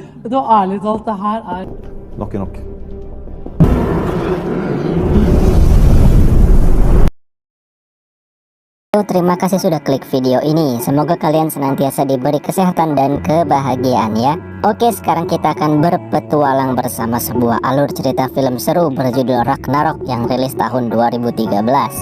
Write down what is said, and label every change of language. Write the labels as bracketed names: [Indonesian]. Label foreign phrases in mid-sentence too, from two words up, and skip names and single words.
[Swedish] Och då ärligt talat, det här är... [English] Knock knock. [Indonesian] Terima kasih sudah klik video ini. Semoga kalian senantiasa diberi kesehatan dan kebahagiaan ya. Oke, sekarang kita akan berpetualang bersama sebuah alur cerita film seru berjudul Ragnarok yang rilis tahun 2013.